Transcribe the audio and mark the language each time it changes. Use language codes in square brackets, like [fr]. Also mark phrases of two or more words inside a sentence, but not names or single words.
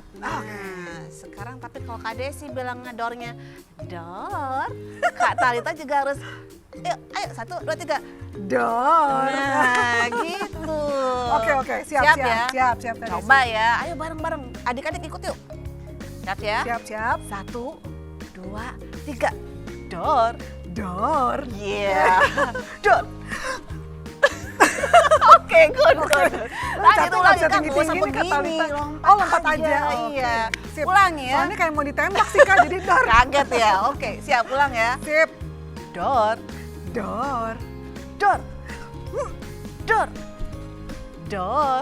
[id] Nah, sekarang tapi kalau Kak Desi bilangnya doornya door, Kak Talita juga harus ayo 1, 2, 3. Door. Nah, gitu. Oke, siap ya. Siap Kak Desi. Coba ya, ayo bareng-bareng. Adik-adik ikut yuk. Siap ya? Siap. 1, 2, 3. Door. Door. Yeah. Door. Oke, good. Lanjut ulangi Kak, nggak usah begini. Lompat aja. Iya. Sip. Ulangi ya. Soalnya kayak mau ditembak sih Kak, jadi door. Kaget ya. Oke, siap ulang ya. Sip. Door. Door. Door. Door. Door.